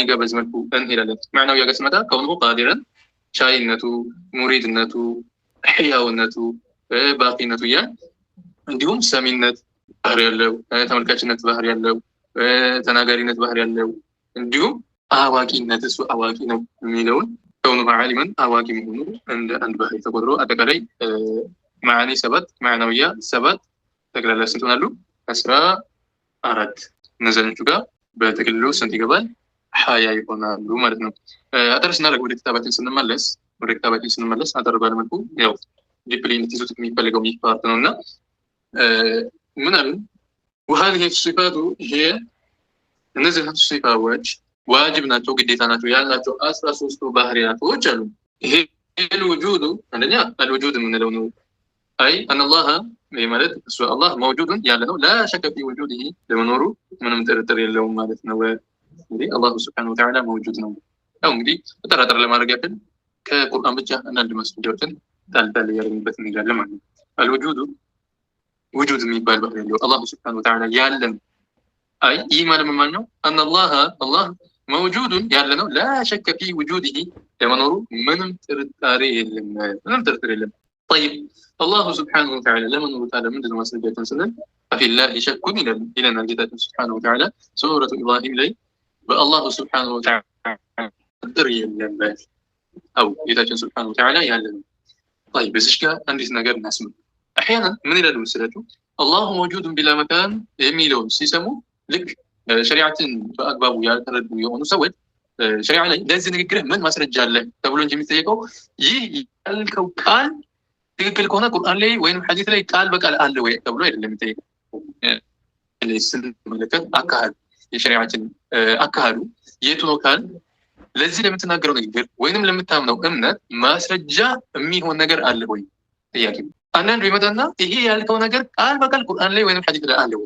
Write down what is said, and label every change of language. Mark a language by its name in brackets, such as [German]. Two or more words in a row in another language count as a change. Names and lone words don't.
[Amharic] ጋር በዚህ መልኩ እንሄዳለን። ማዕናው ጋር ስንመጣ [Arabic] كونه قادرا [Amharic] ቻይነቱ፣ ሙሪድነቱ፣ ሕያውነቱ፣ ባቂነቱ እንዲሁም ሰሚነት ባህሪ ያለው፣ ተመልካችነት ባህሪ ያለው፣ ተናጋሪነት ባህሪ ያለው እንዲሁም አዋቂነት እሱ አዋቂ ነው የሚለውን [Arabic] كونه عالما [Amharic] አዋቂ መሆኑ እንደ አንድ ባህሪ ተቆጥሮ አጠቃላይ ማዕኒ 7 ማዕናውያ 7 ጠቅላላ ስንት ሆናሉ? 14 እነዚህኞቹ ጋር በጥቅልሉ ስንት ይገባል? 20 ይሆናሉ ማለት ነው። አጠር ስናደርግ ወደ ክታባችን ስንመለስ አጠር ባለመልኩ ያው ዲፕሊ እንድትይዙት የሚፈልገው ይህ ፓርት ነው እና ምን አሉ? [Arabic] وهذه الصفات هي [Amharic] እነዚህ ሲፋዎች ዋጅብ ናቸው፣ ግዴታ ናቸው ያላቸው 13 ባህሪያቶች አሉ። ይሄ الوجود አንደኛ الوجود የምንለው ነው። አይ [Arabic] ان الله [Amharic] ማለት እሱ አላህ موجود ያለ ነው። [Arabic] لا شك في وجوده [Amharic] ለመኖሩ ምንም ጥርጥር የለውም ማለት ነው። እንግዲህ አላህ [Arabic] سبحانه وتعالى [Amharic] موجود ነው። ያው እንግዲህ ተጠራጠር ለማድረግ ያክል ከቁርአን ብቻ አንዳንድ ማስረጃዎችን ታልታል ያረኝበት እንላለን ማለት ነው። [Arabic] الوجود وجود [Amharic] የሚባል ባህሪ ያለው አላህ [Arabic] سبحانه وتعالى [Amharic] ያለን አይ ይህ ማለት ምን ነው? [Arabic] ان الله موجود [Amharic] ያለ ነው። [Arabic] لا شك في وجوده [Amharic] ለመኖሩ ምንም ጥርጣሬ የለም። [Arabic] طيب الله سبحانه وتعالى [Amharic] ለመኖሩ ታዲያ ምንድነው ማስረጃችን ስንል [Arabic] ففي الله شك [Amharic] ይለናል ጌታችን [Arabic] سبحانه وتعالى [Amharic] ሱረቱ ኢብራሂም ላይ በአላህ [Arabic] سبحانه وتعالى [Amharic] ጥርጥር የለበት አው ጌታችን [Arabic] سبحانه وتعالى [Amharic] ያለ ነው። طيب በዚህ ጋር አንዲት ነገር እናስምር። احيانا ምን ይላሉ መሰላችሁ? [Arabic] الله موجود بلا مكان [Amharic] የሚለውን ሲሰሙ ልክ ሸሪዓትን በአግባቡ ያልተረዱ የሆኑ ሰዎች ሸሪዓ ላይ ለዚህ ንግግር ምን ማስረጃ አለ ተብሎ እንጂ የሚጠየቀው ይህ ያልከው ቃል ትክክል ከሆነ ቁርአን ላይ ወይም ሐዲስ ላይ ቃል በቃል አለ ወይ ተብሎ አይደለም የሚጠየቀው። ስንመለከት አካሄዱ የሸሪዓችን አካሄዱ የቱ ነው ካል ለዚህ ለምትናገረው ንግግር ወይንም ለምታምነው እምነት ማስረጃ የሚሆን ነገር አለ ወይ ጥያቄ። አንዳንዱ ይመጣና ይሄ ያልከው ነገር ቃል በቃል ቁርአን ላይ ወይም ሐዲስ ላይ አለ ወይ?